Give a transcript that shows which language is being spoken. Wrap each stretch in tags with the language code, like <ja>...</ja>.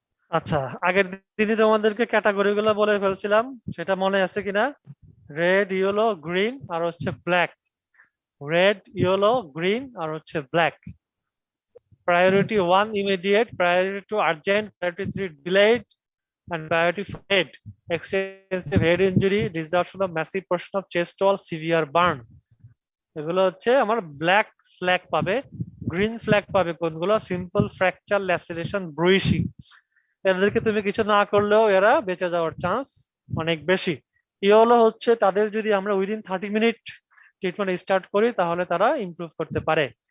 <bn>আচ্ছা, আগের দিনই তোমাদেরকে ক্যাটাগরি গুলো বলে ফেলছিলাম, সেটা মনে আছে কিনা? রেড, ইয়েলো, গ্রিন আর হচ্ছে ব্ল্যাক। রেড, ইয়েলো, গ্রিন আর হচ্ছে black.</bn> <en>priority 1 immediate, priority 2 urgent, priority 3 delayed, and priority 4 head, extensive head injury, resorption of massive portion of chest wall, severe burn.</en> <bn>এগুলো হচ্ছে আমার ব্ল্যাক ফ্ল্যাগ পাবে। Green flag পাবে কোনগুলো? Simple fracture, ল্যাসেরেশন, ব্রুইশিং। এদেরকে তুমি কিছু না করলেও এরা বেঁচে যাওয়ার চান্স অনেক বেশি। ইয়েলো হচ্ছে তাদের যদি আমরা উইদিন 30 মিনিট ট্রিটমেন্ট স্টার্ট করি তাহলে তারা ইমপ্রুভ করতে পারে।</bn>